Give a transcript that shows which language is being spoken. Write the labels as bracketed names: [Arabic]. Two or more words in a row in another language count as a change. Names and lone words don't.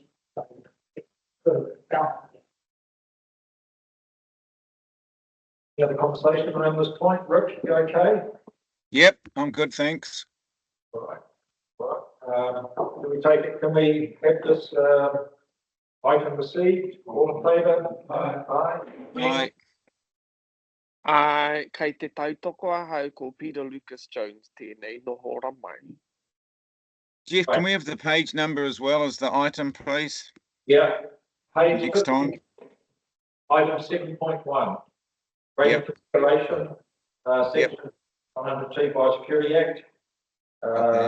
[English] So it's sort of balanced. Any other conversation around this point? Rich, you okay? Yep, I'm good, thanks. Right. Do we take it, can we have this, item received? All in favour? Aye. Aye. [Māori] Kei te tautoko a hau ko Peter Lucas Jones tēnei noho mai. [English] Jeff, can we have the page number as well as the item, please? Yeah. Page Next time. Item 7.1. Yep. Rating consideration, section 102 Biosecurity Act. Okay.